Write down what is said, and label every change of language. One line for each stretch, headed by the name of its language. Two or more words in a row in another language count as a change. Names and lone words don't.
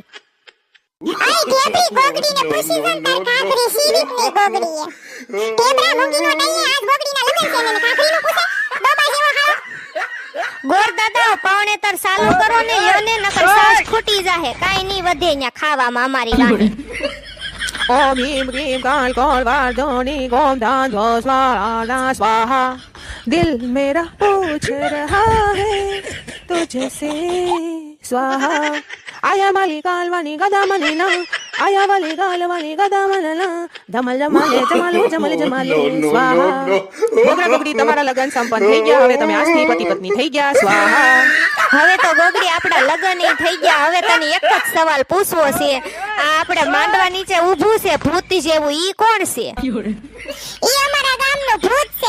Gujarati: આઈ ઢેબરી ગોગડીને પૂછી જન તાર કાકરી સીરીત ની ગોગડીએ. ઢેબરા મૂંગીનો નહીં આજ ગોગડીના લગન છે ને કાકરીનું પૂછે ડોબા જેવો હાવ. ગોર દાદા પાવણેતર ચાલુ કરો ને યોને નકર સાસ ખૂટી જાહે. કાઈ નહીં વધે ન્યા ખાવામાં અમારી રાણી. ओम ह्रीं क्लीं काल कौल वार्धोनी गोम धान धो स्वाहा स्वाहा
Hindi: दिल मेरा पूछ रहा है तुझसे स्वाहा आया वाली काल वाली गदा मनीना आया वाली काल वाली गदा मनना धमल जमाले जमालो जमल जमाले स्वाहा.
Gujarati: ગોગડા ગોગડી તમારા લગન સંપન્ન થઈ ગયા. હવે તમે આજથી પતિ પત્ની થઈ ગયા. સ્વાહા. હવે તો ગોગડી આપડા લગન ય થઈ ગયા. હવે તને એક જ સવાલ પૂછવો છે. આ આપણે માંડવા નીચે ઊભું છે ભૂત જેવું ઈ કોણ છે? ઈ અમારા ગામનું ભૂત છે.